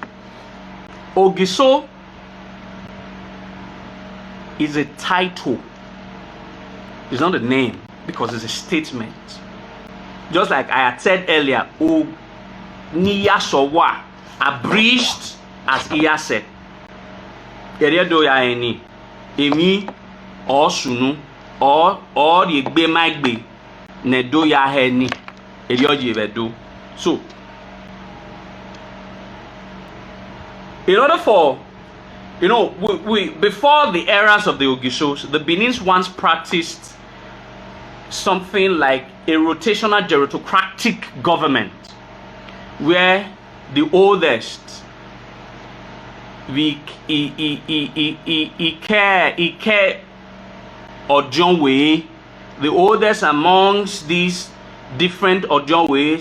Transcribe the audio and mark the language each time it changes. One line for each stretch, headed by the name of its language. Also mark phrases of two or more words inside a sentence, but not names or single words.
English: Ogiso is a title. It's not a name because it's a statement. Just like I had said earlier, Niyasowa, abridged as Iya said.
Bini: Eredo ya eni, emi, or sunu, or yegbe magbe, nedo ya heni, erioji vedo.
English: So, in order for, we before the eras of the Ogisos, the Benins once practiced something like a rotational gerontocratic government, where the oldest, Ojonwe, the oldest amongst these different Ojonways.